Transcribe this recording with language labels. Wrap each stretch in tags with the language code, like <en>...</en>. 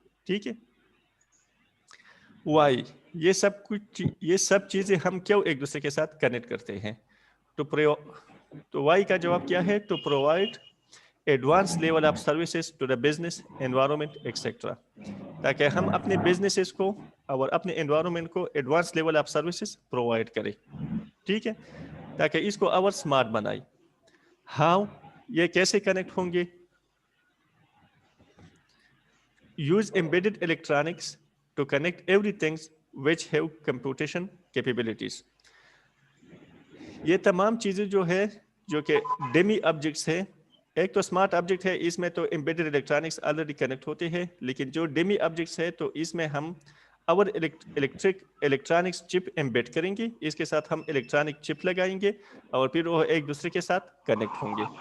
<ur>ٹھیک ہے، وائی، یہ سب چیزیں ہم کیوں ایک دوسرے کے ساتھ کنیکٹ کرتے ہیں؟ تو وائی کا جواب کیا ہے؟</ur> <en>to provide advance level of services to the business environment etcetera,</en> <ur>تاکہ ہم اپنے بزنسز کو اور اپنے انوائرمنٹ کو advance level of services provide کریں. ٹھیک ہے، تاکہ اس کو اور اسمارٹ بنائے.</ur> <en>how,</en> <ur>یہ کیسے کنیکٹ ہوں گے؟</ur> <en>Use embedded electronics to connect everything which have computation capabilities.</en> <ur>یہ تمام چیزیں جو ہے جو کہ ڈیمی آبجیکٹس ہیں، ایک تو اسمارٹ آبجیکٹ ہے، اس میں تو embedded electronics آلریڈی کنیکٹ ہوتے ہیں، لیکن جو ڈیمی آبجیکٹس ہے تو اس میں ہم اور الیکٹرانکس چپ ایمبیڈ کریں گے، اس کے ساتھ ہم الیکٹرانک چپ لگائیں گے اور پھر وہ ایک دوسرے کے ساتھ کنیکٹ ہوں گے.</ur>